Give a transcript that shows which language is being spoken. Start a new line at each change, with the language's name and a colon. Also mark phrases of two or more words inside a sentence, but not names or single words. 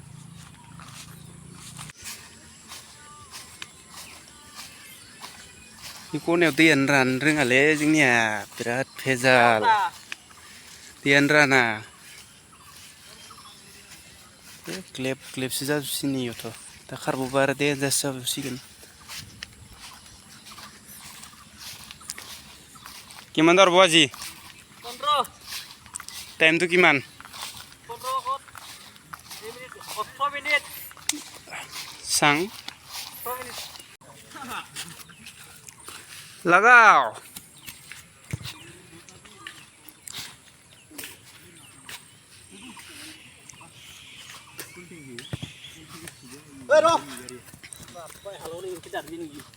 Bodo: बे खनायाव दैयानो राननो रोङालै जोंनिया बिराद भेजाल दैयानो राना ग्लेब ग्लेबसो जाजोबसिगोन इयावथ' दा खारबावबा आरो देन्जारसो जाबावसिगोन
Assamese: কিমান দৌৰব আজি 15 টাইমটো কিমান 8 মিনিট চাং 6 মিনিট লাগাও ঐ ৰ বাপৰে হালনি কি দাবি নেকি